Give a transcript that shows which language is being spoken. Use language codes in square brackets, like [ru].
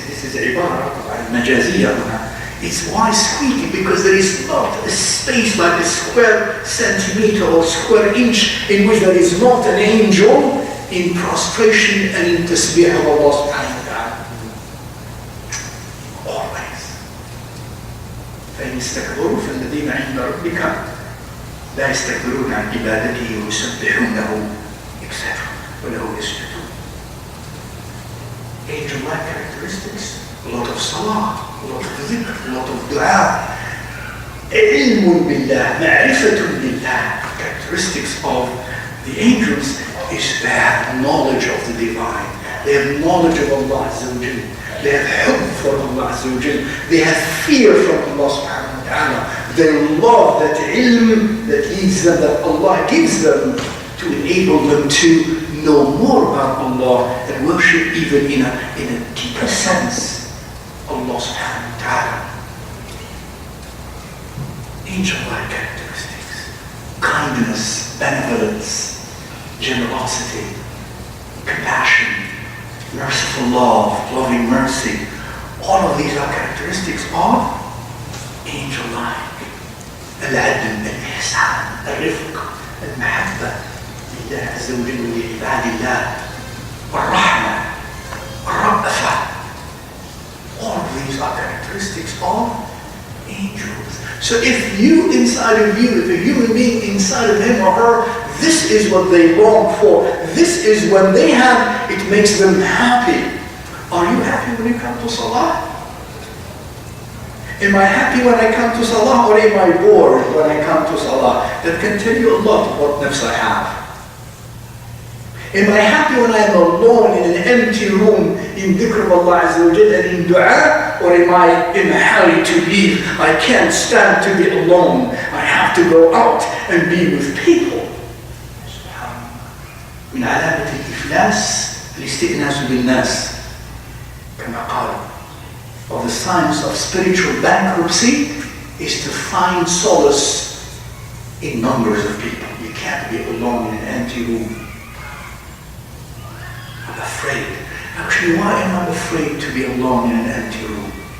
[en] This is ibara, majaziyah. It's why squeaky? Because there is not a space like a square centimeter or square inch in which there is not an angel in prostration and in tasbih of Allah subhanahu wa ta'ala. Always. [ar] فإن استكبروا فالذين عند ربك لا يستكبرون عن عبادته ويسبحونه etc. وله يسجدون. [en] Angel-like characteristics, a lot of salah, a lot of dhikr, a lot of dua. [ar] علم بالله, معرفة بالله. [en] Characteristics of the angels is they have knowledge of the divine. They have knowledge of Allah Azza wa Jal. They have hubb for Allah Azza wa Jal. They have fear from Allah subhanahu wa ta'ala. They love that ilm that leads them, that Allah gives them, to enable them to know more about Allah and worship even in a deeper sense Allah subhanahu wa ta'ala. Angel-like characteristics, kindness, benevolence, generosity, compassion, merciful love, loving mercy. All of these are characteristics of angel-like. [ar] Al-adl, al-ihsan, al-rifq, al-mahabba لله عز وجل ولعباد الله والرحمة والرأفة. [en] All of these are characteristics of angels. So if you inside of you, if a human being inside of him or her, this is what they long for, this is when they have, it makes them happy. Are you happy when you come to Salah? Am I happy when I come to Salah, or am I bored when I come to Salah? That can tell you a lot of what nafs I have. Am I happy when I am alone in an empty room in dhikr of Allah Azza wa Jal and in dua? Or am I in a hurry to leave? I can't stand to be alone. I have to go out and be with people. [ar] من علامة الإفلاس الاستئناس بالناس كما قال. [en] Of the signs of spiritual bankruptcy is to find solace in numbers of people. You can't be alone in an empty room. I'm afraid. Actually, why am I afraid to be alone in an empty room?